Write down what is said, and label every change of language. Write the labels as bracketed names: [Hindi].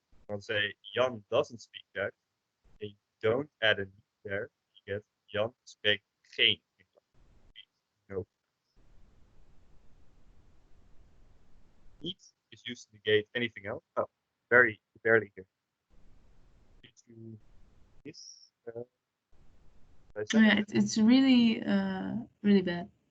[English] I'll say Jan doesn't speak Dutch. And you don't add a niet there. You get [Dutch] Jan spreekt geen Nederlands. [English] No. Niet is used to negate anything else. Oh, very barely here. This. Oh yeah, it's really really bad.